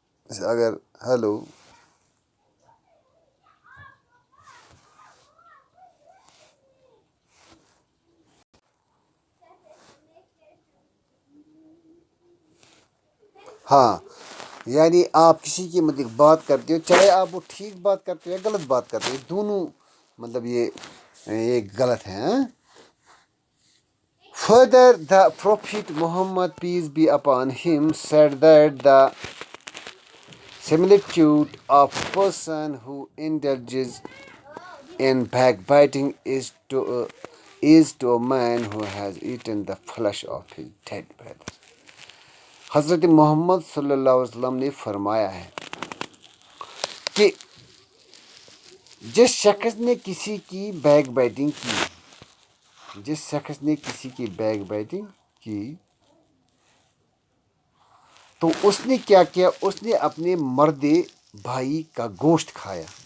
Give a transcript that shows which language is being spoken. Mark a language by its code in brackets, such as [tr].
[ur] اگر ہیلو ہاں, یعنی آپ کسی کے متعلق بات کرتے ہو, چاہے آپ وہ ٹھیک بات کرتے ہو یا غلط بات کرتے ہو, دونوں مطلب یہ غلط ہے. [en] Further, the Prophet Muhammad, peace be upon him, said that the similitude of a person who indulges in backbiting is to a man who has eaten the flesh of his dead brother. [ur] حضرت محمد صلی اللہ علیہ وسلم نے فرمایا ہے کہ جس شخص نے کسی کی بیک بائٹنگ کی, جس شخص نے کسی کی بیک بائٹنگ کی تو اس نے کیا کیا، اس نے اپنے مرد بھائی کا گوشت کھایا.